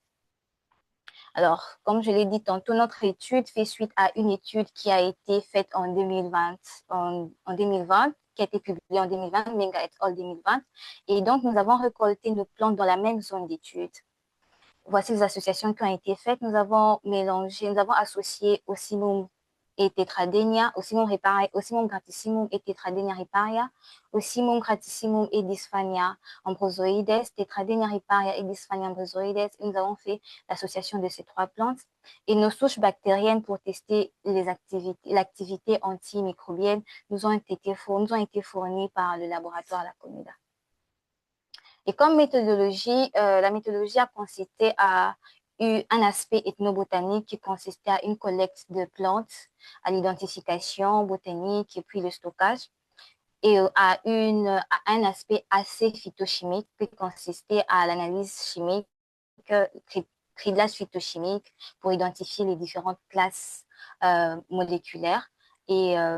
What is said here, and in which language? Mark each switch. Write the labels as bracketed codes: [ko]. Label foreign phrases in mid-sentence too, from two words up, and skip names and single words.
[fr] Alors, comme je l'ai dit tantôt, notre étude fait suite à une étude qui a été faite en 2020, qui a été publiée en 2020, Menga et al. 2020. Et donc, nous avons récolté nos plantes dans la même zone d'étude. Voici les associations qui ont été faites. Nous avons associé Ocimum et Tetradenia, Ocimum gratissimum et Tetradenia riparia, Ocimum gratissimum et Dysphania ambrosoides, Tetradenia riparia et Dysphania ambrosoides. Nous avons fait l'association de ces trois plantes et nos souches bactériennes pour tester l'activité antimicrobienne nous ont été fournies par le laboratoire La Comida. Et comme méthodologie, la méthodologie a consisté à un aspect ethnobotanique qui consistait à une collecte de plantes, à l'identification botanique et puis le stockage, et à un aspect assez phytochimique qui consistait à l'analyse chimique, criblage phytochimique pour identifier les différentes classes moléculaires et